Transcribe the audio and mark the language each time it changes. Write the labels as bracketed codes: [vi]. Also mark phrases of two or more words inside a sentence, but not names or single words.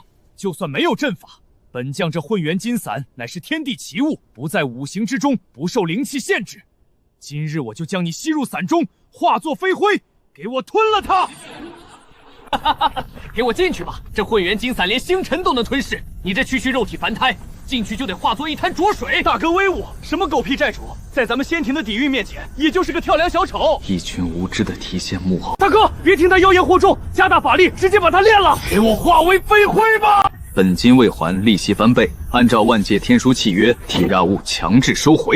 [zh] 就算沒有陣法，本將這混元金傘乃是天地奇物，不在五行之中，不受靈氣限制。今日我就將你吸入傘中，化作飛灰，給我吞了它！給我進去吧！這混元金傘連星辰都能吞噬，你這區區肉體凡胎，進去就得化作一灘濁水。大哥威武！什麼狗屁債主，在咱們仙庭的底蘊面前，也就是個跳梁小丑。一群無知的提線木偶！大哥，別聽他妖言惑眾，加大法力，直接把他煉了，給我化為飛灰吧！本金未還，利息翻倍。按照万界天书契约，提压物强制收回。